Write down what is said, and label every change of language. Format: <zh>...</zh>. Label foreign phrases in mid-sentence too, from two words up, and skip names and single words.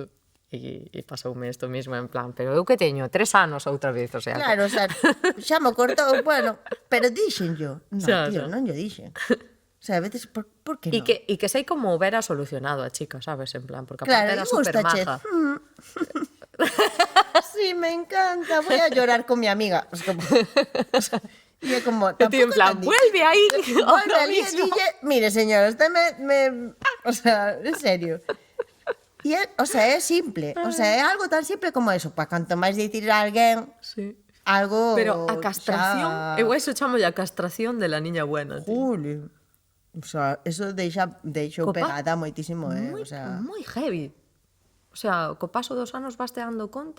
<gl>E pasoume isto mismo en plan, pero eu que teño 3 anos outra vez,</gl> <es>o sea...</es> <gl>Claro,</gl> <es>o sea,</es> <gl>xa mo cortou, bueno, pero dixen yo. Non, Xa, tío, xa. non lle dixen.</gl> <es>O sea,</es> <gl>a veces, por que E non? que sei como hubera solucionado a chica, sabes? En plan, porque aparte Claro, era e super gústache. maja.</gl> <es>Sí, me encanta, voy a llorar con mi amiga. O sea, y es como,</es> <gl>E ti en plan,</gl> <es>vuelve ahí, Vuelve ahora al día mismo. dille, mire señora, usted o sea, en serio. Y es, o sea, es simple, o sea,</es> <gl>é algo tan simple como eso, para canto máis dicir a alguén Sí. algo Pero a castración, xa... eu eso chamo a castración</gl> <es>de la niña buena,</es> <gl>tío. Juli.</gl> <es>O sea,</es> <gl>eso deixou Copa- pegada moitísimo, Moi,</gl> <es>o sea,</es> <gl>moi heavy.</gl> <es>O sea,</es> <gl>co paso dos anos vas te dando conta.</gl>